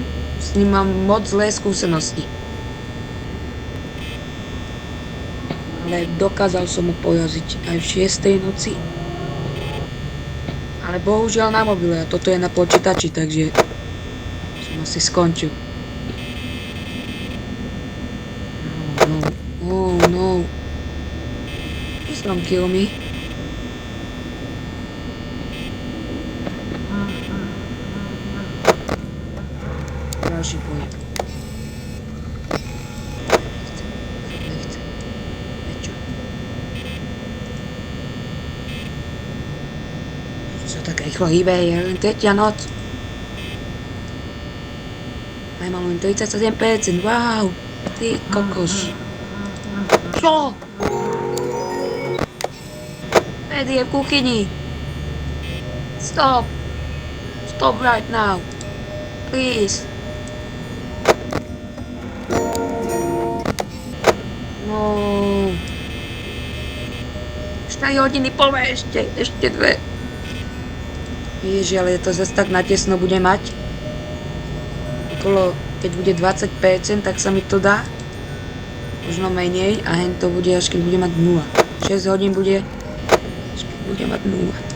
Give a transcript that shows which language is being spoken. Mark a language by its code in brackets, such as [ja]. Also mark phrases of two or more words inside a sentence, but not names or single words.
[sk] S ním mám moc zlé skúsenosti. Ale dokázal som mu pojaziť aj v 6. noci. Ale bohužiaľ na mobile a toto je na počítači, takže som asi skončil. [en] Oh no. Please don't kill me. [sk] Ďalší pohyb. Nechcem. Prečo? Čo tak rýchlo hýbe, je len tretia noc. Aj mám len 37%, wow. Ty kokos. Čo? Freddy je v kuchyni. [en] Stop. Stop right now. Please. No. [sk] 4 hodiny plné ešte 2. Ježi, ale to zase tak natesno bude mať. Okolo, keď bude 20%, tak sa mi to dá. Možno menej a hen to bude až keď bude mať 0. 6 hodín bude, až keď bude mať 0.